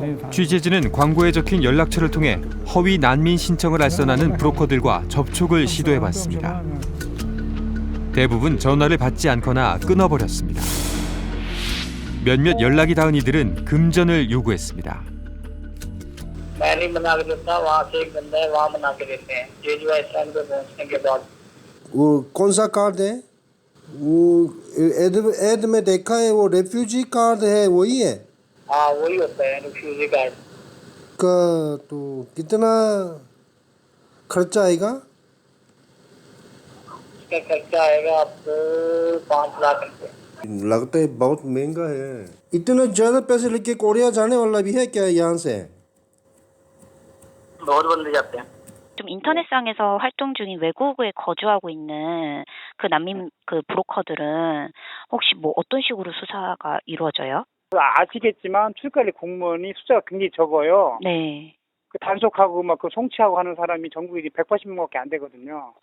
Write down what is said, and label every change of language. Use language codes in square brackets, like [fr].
[ko] 취재진은 광고에 적힌 연락처를 통해 허위 난민 신청을 알선하는 브로커들과 접촉을 시도해봤습니다. 대부분 전화를 받지 않거나 끊어버렸습니다. 몇몇 연락이 닿은 이들은 금전을 요구했습니다. [hi] मैंने बना के देता वहाँ से एक बंदा है वहाँ बना के देते हैं जेजू आइसलैंड पे पहुँचने के बाद वो कौन सा कार्ड है वो एड में देखा है वो रेफ्यूजी कार्ड है वही है हाँ वही होता है रिफ्यूजी कार्ड का तो कितना खर्चा आएगा इसका खर्चा आएगा आपको 5 लाख रुपए लगता है बहुत महंगा है इतना ज़्यादा पैसे लेके कोरिया जाने वाला भी है क्या यहाँ से बहुत बंदे जाते हैं [ko] 좀 인터넷상에서 활동 중인 외국에 거주하고 있는 그 난민 그 브로커들은 혹시 뭐 어떤 식으로 수사가 이루어져요? 아시겠지만 출가리 공무원이 숫자가 굉장히 적어요. 네. 그 단속하고 막 그 송치하고 하는 사람이 전국에 180명밖에 안 되거든요.